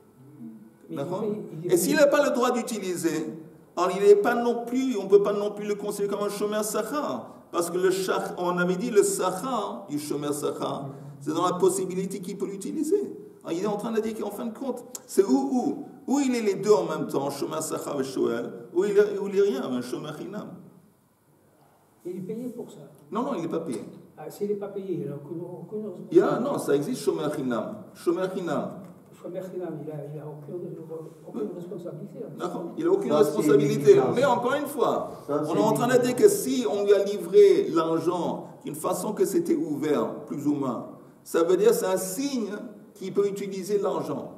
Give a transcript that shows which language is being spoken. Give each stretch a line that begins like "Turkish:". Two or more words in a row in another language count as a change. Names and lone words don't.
French: Et s'il n'a pas le droit d'utiliser, alors il n'est pas non plus, on ne peut pas non plus le considérer comme un
Hebrew: שומר שכר.
French: Parce que on avait dit le sachar du
Hebrew: שומר שכר,
French: c'est dans la possibilité qu'il peut l'utiliser. Alors il est en train de dire qu'en fin de compte, c'est où il est les deux en même temps,
Hebrew: שומר שכר
French: et shoel, où il est rien, un
Hebrew: שומר חנם.
French: Il est payé pour ça. Non, il n'est pas payé. Ah, s'il n'est pas payé, il n'a aucune responsabilité. Non, ça existe
Hebrew: שומר חנם. שומר חנם.
French: Il n'a aucune responsabilité. Il n'a aucune responsabilité. Mais encore une fois, on est en train de dire que si on lui a livré l'argent d'une façon que c'était ouvert, plus ou moins, ça veut dire que c'est un signe qu'il peut utiliser l'argent.